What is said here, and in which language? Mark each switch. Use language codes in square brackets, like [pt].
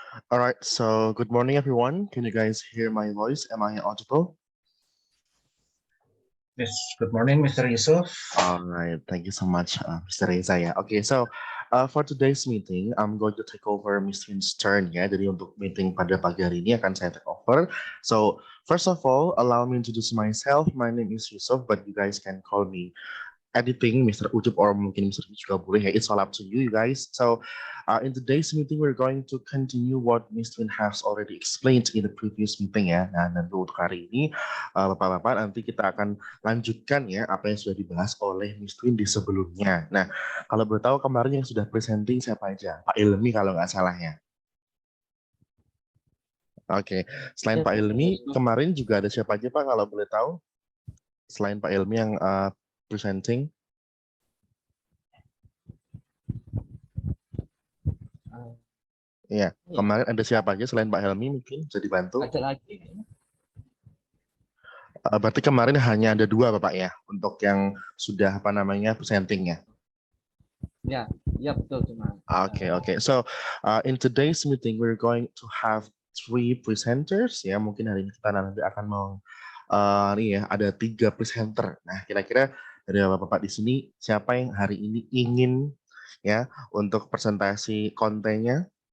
[en] All right, so good morning, everyone. Can you guys hear my voice? Am I audible? Yes, good morning, Mr. Yusuf. All right, thank you so much, Mr. Reza. Ya, okay, so for today's meeting, I'm going to take over Mr. Win's turn ya. [id] Jadi untuk meeting pada pagi hari ini akan saya [en] take over. So first of all, allow me to introduce myself. My name is Yusuf, but you guys can call me editing Mr. Ucup or [id] mungkin [en] Mr. [id] juga boleh ya. [en] It's all up to you guys. So in today's meeting we're going to continue what Mr. Win has already explained in the previous meeting ya. [id] Nah, dan untuk hari ini Bapak-bapak nanti kita akan lanjutkan ya apa yang sudah dibahas oleh Mr. Win di sebelumnya. Nah, kalau boleh tahu kemarin yang sudah presenting siapa aja? Pak Ilmi kalau nggak salah ya. Oke, selain Pak Ilmi, kemarin juga ada siapa aja Pak kalau boleh tahu? Selain Pak Ilmi yang presenting. Iya, kemarin ada siapa aja selain Pak Helmi mungkin bisa dibantu? Ada lagi. Berarti kemarin hanya ada 2 Bapak ya untuk yang sudah apa namanya presenting ya? Ya betul cuma. [en] Okay. So in today's meeting we're going to have 3 presenters ya. [id] Mungkin hari ini kita nanti akan mau nih ya ada 3 presenter. Nah kira-kira dari Bapak-bapak di sini siapa yang hari ini ingin ya untuk presentasi kontennya?